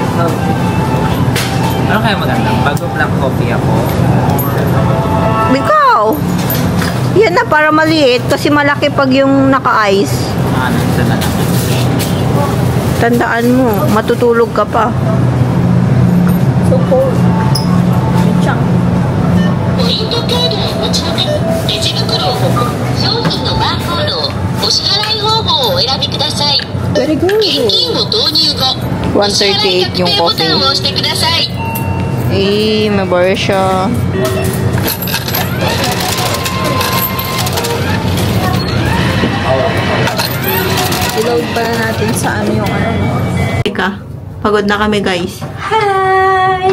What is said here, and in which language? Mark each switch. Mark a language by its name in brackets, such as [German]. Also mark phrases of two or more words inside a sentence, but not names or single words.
[Filipino] Ano kaya maganda? Bago [English] black coffee [Filipino] ako. Ikaw! Yan na, para maliit. Kasi malaki pag yung naka-ice. Ano ito na lang. Tandaan mo, matutulog ka pa. [English] So cold. Chunk. [Japanese] ポイントカードをお持ちの方、レジ袋を保護、商品のバーコードをお支払い方法をお選びください。 [English] Very good. [Japanese] 現金を投入後、お支払い確定ボタンを押してください。 [Filipino] Eh, may bar siya. I-load pala natin sa ano yung ano. Teka, pagod na kami guys. Hi!